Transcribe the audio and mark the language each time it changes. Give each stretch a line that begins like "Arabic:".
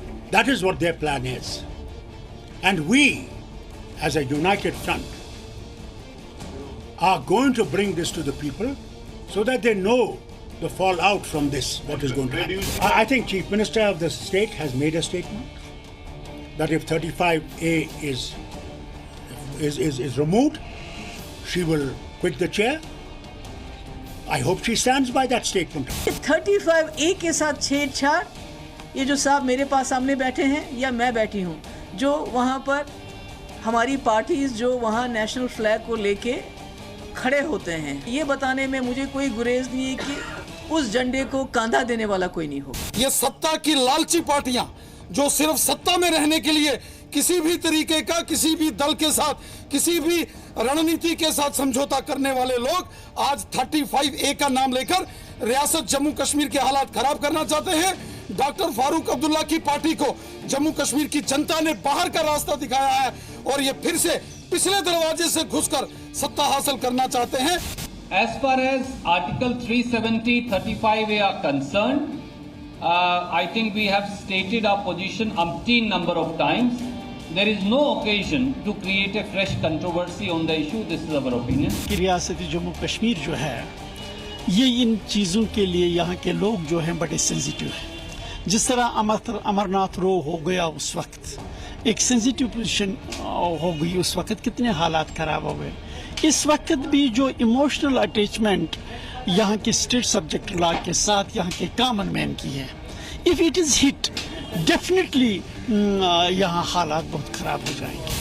English: That is what their plan is. And we, as a united front, are going to bring this to the people so that they know the fallout from this, what is going to happen. I think Chief Minister of the state has made a statement that if 35A is removed, she will quit the chair. I hope she stands by that statement.
Hindi: 35A के साथ छेड़छाड़, ये जो साहब मेरे पास सामने बैठे हैं या मैं बैठी हूँ, जो वहाँ पर हमारी पार्टीज जो वहाँ नेशनल फ्लैग को लेके खड़े होते हैं, ये बताने में मुझे कोई गुरेज नहीं है कि उस झंडे को कांधा देने वाला कोई नहीं होगा। ये सत्ता की लालची पार्टियां जो सिर्फ सत्ता में रहने के लिए किसी भी तरीके का, किसी भी दल के साथ, किसी भी रणनीति के साथ समझौता करने वाले लोग आज 35A का नाम लेकर रियासत जम्मू कश्मीर के हालात खराब करना चाहते हैं। डॉक्टर फारूक अब्दुल्ला की पार्टी को जम्मू कश्मीर की जनता ने बाहर का रास्ता दिखाया है और ये फिर से पिछले दरवाजे से घुसकर सत्ता हासिल करना चाहते हैं।
English: As far as Article 370, 35A are concerned, I think we have stated our position umpteen number of times. There is no occasion to create a fresh controversy on the issue. This is our opinion.
Hindi: कि रियासत जम्मू कश्मीर जो है ये इन चीज़ों के लिए यहाँ के लोग जो हैं बड़े सेंसिटिव हैं। जिस तरह अमरनाथ रो हो गया उस वक्त एक सेंसिटिव पोजीशन हो गई, उस वक्त कितने हालात ख़राब हो गए। इस वक्त भी जो इमोशनल अटैचमेंट यहाँ के स्टेट सब्जेक्ट लॉ के साथ यहाँ के कॉमन मैन की है,
English: if it is hit definitely
Hindi: यहाँ हालात बहुत ख़राब हो जाएंगे।